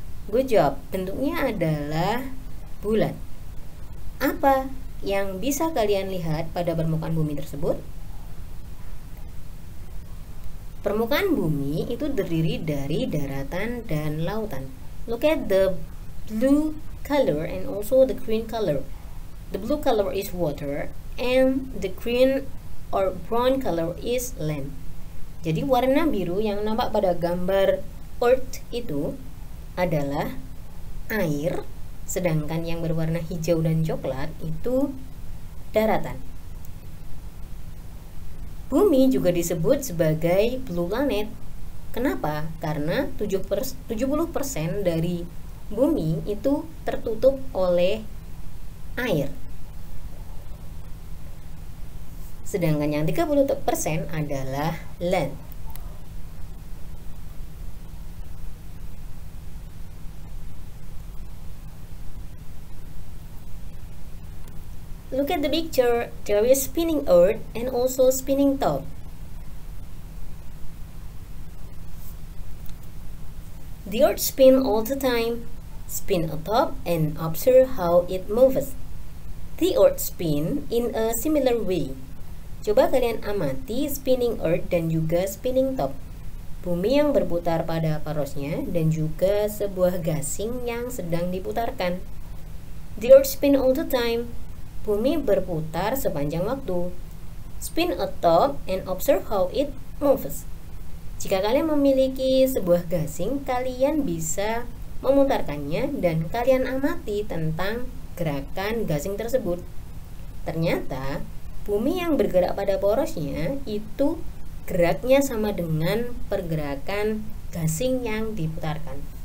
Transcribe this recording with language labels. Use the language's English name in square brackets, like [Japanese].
[Indonesian] Good job, bentuknya adalah bulat. Apa yang bisa kalian lihat pada permukaan bumi tersebut? Permukaan bumi itu terdiri dari daratan dan lautan. [English] Look at the blue color and also the green color. The blue color is water and the green or brown color is land. [Indonesian] Jadi warna biru yang nampak pada gambar Earth itu adalah air, sedangkan yang berwarna hijau dan coklat itu daratan. Bumi juga disebut sebagai blue planet. Kenapa? Karena 70% dari bumi itu tertutup oleh air. Sedangkan yang 30% adalah land. [English] Look at the picture. There is spinning earth and also spinning top. The earth spins all the time. Spin atop and observe how it moves. The earth spin in a similar way. [Indonesian] Coba kalian amati spinning earth dan juga spinning top. Bumi yang berputar pada parosnya dan juga sebuah gasing yang sedang diputarkan. [English] The earth spin all the time. [Indonesian] Bumi berputar sepanjang waktu. [English] Spin atop and observe how it moves. [Indonesian] Jika kalian memiliki sebuah gasing, kalian bisa memutarkannya dan kalian amati tentang gerakan gasing tersebut. Ternyata, bumi yang bergerak pada porosnya itu geraknya sama dengan pergerakan gasing yang diputarkan.